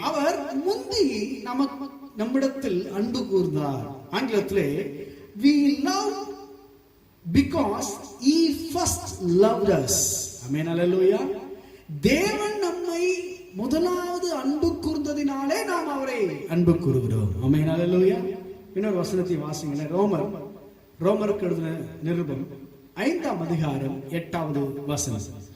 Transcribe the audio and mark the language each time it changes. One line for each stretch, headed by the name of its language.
Tamil: அவர் முந்தி நம்மிடத்தில் அன்பு கூர்ந்தார். ஆங்கிலத்திலே
English: we love because he first loved us.
Tamil: ஆமென். அல்லேலூயா. தேவன் நம்மை முதலாவது அன்பு கூர்ந்ததினாலே நாம் அவரை அன்பு கூறுகிறோம். ஆமென். அல்லேலூயா. இன்னொரு வசனத்தை வாசிங்களேன். ரோமருக்கு எழுதின நிருபம் 5ஆம் அதிகாரம் 8வது வசனம்.